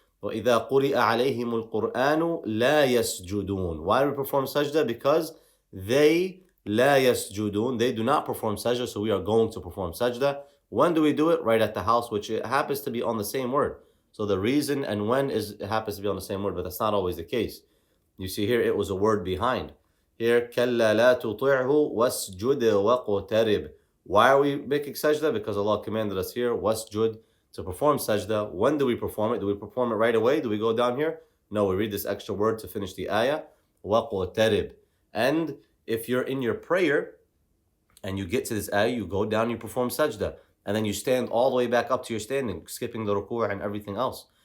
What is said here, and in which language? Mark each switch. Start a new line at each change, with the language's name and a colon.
Arabic: وَإِذَا قُرِئَ عَلَيْهِمُ الْقُرْآنُ لَا يَسْجُدُونَ.
English: Why do we perform sajda? Because they
Arabic: لا يسجدون.
English: They do not perform sajda, so we are going to perform sajda. When do we do it? Right at the house, which it happens to be on the same word. So the reason and when it happens to be on the same word, but that's not always the case. You see here, it was a word behind.
Arabic: Here, كَلَّا لَا تُطِعْهُ وَاسْجُدْ وَقْتَرِبْ.
English: Why are we making sajda? Because Allah commanded us here, wasjud, to perform sajda. When do we perform it? Do we perform it right away? Do we go down here? No, we read this extra word to finish the ayah. وَقْتَرِبْ. And if you're in your prayer and you get to this ayah, you go down, you perform sajda. And then you stand all the way back up to your standing, skipping the ruku' and everything else.